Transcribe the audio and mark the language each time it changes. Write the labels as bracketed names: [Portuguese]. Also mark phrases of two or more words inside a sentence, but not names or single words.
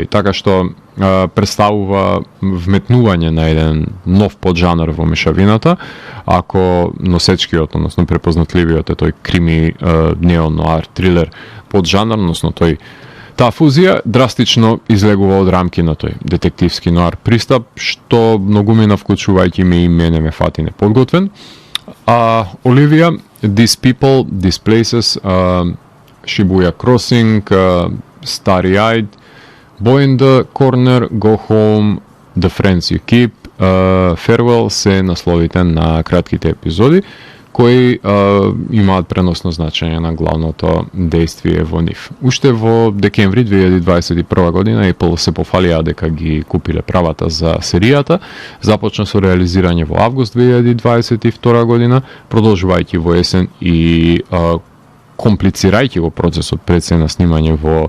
[Macedonian] Така што представува вметнување на еден нов поджанр во мешавината, ако носечкиот, односно препознатливиот е тој крими неонуар трилер поджанр, односно таа фузија драстично излегува од рамки на тој детективски нуар пристап, што многумина вклучувајќи ме и мене ме фати неподготвен. Оливија, These People, These Places, Shibuya Crossing, Starry-Eyed, Boy in the Corner, Go Home, The Friends You Keep, Farewell се насловите на кратките епизоди, кои имаат преносно значење на главното действие во нив. Уште во декември 2021 година Apple се пофалија дека ги купиле правата за серијата, започна со реализирање во август 2022 година, продолжувајќи во есен и комплицирајќи го процесот пред се на снимање